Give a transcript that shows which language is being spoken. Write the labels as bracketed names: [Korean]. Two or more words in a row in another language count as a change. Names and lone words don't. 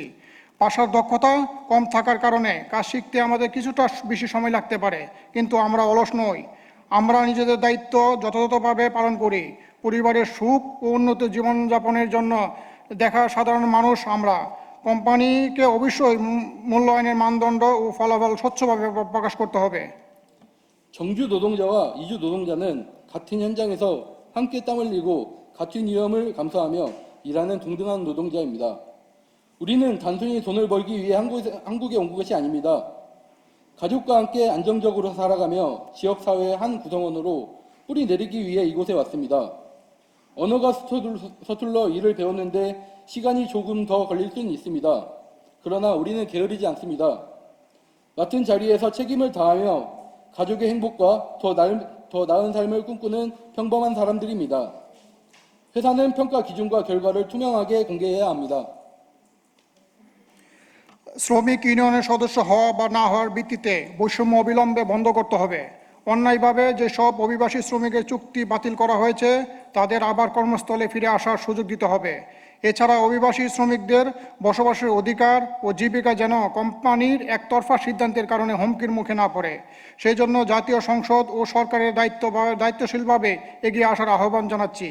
[Bangla] ভাষার দক্ষতা কম থাকার কারণে কাজ শিখতে আমাদের কিছুটা বেশি সময় লাগতে পারে, কিন্তু আমরা অলস নই। আমরা নিজেদের দায়িত্ব যথাযথভাবে পালন করি। পরিবারের সুখ ও উন্নত জীবনযাপনের জন্য দেখা সাধারণ মানুষ আমরা। কোম্পানিকে অবশ্যই মূল্যায়নের মানদণ্ড ও ফলাফল স্বচ্ছভাবে প্রকাশ করতে হবে। [Korean] 정주 노동자와 이주 노동자는 같은 현장에서 함께 땀 흘리고 같은 위험을 감수하며 일하는 동등한 노동자입니다. 우리는 단순히 돈을 벌기 위해 한국에 온 것이 아닙니다. 가족과 함께 안정적으로 살아가며 지역사회의 한 구성원으로 뿌리 내리기 위해 이곳에 왔습니다. 언어가 서툴러 일을 배웠는데 시간이 조금 더 걸릴 수는 있습니다. 그러나 우리는 게으르지 않습니다. 맡은 자리에서 책임을 다하며 가족의 행복과 더 나은 삶을 꿈꾸는 평범한 사람들입니다. 회사는 평가 기준과 결과를 투명하게 공개해야 합니다. [Bangla] শ্রমিক ইউনিয়নের সদস্য হওয়া বা না হওয়ার ভিত্তিতে বৈষম্য অবিলম্বে বন্ধ করতে হবে। অন্যায়ভাবে যেসব অভিবাসী শ্রমিকের চুক্তি বাতিল করা হয়েছে তাদের আবার কর্মস্থলে ফিরে আসার সুযোগ দিতে হবে। এছাড়া অভিবাসী শ্রমিকদের বসবাসের অধিকার ও জীবিকা যেন কোম্পানির একতরফা সিদ্ধান্তের কারণে হুমকির মুখে না পড়ে, সেই জন্য জাতীয় সংসদ ও সরকারের দায়িত্বশীলভাবে এগিয়ে আসার আহ্বান জানাচ্ছি।